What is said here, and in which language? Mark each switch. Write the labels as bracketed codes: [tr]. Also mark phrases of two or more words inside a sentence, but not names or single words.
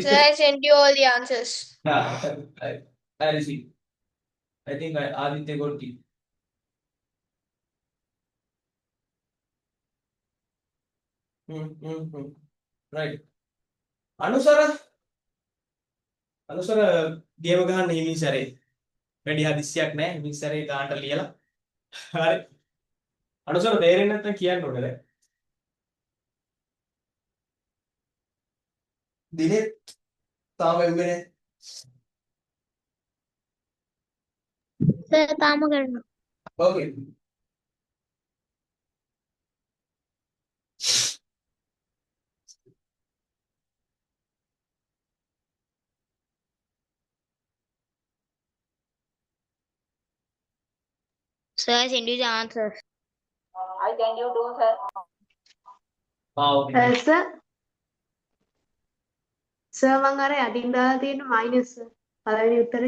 [en] So I sent you all the answers. I received. I think Aditya got it. Right. [si] Anusara ගේම ගහන්න හිමින් සැරේ. වැඩි හදිස්සියක් නැහැ. හිමින් සැරේ ගානට ලියලා. හරි. අනුසර තේරෙන්නේ නැත්නම් කියන්න ඕනේ දැන්. දිනෙත් තාම එන්නේ නැහැ. තාම කරනවා. [en] Okay. So I send you the answers. I can you do, sir? Okay. [si] Sir, sir මං අර යටින් දාලා තියෙන minus පළවෙනි උත්තරේ.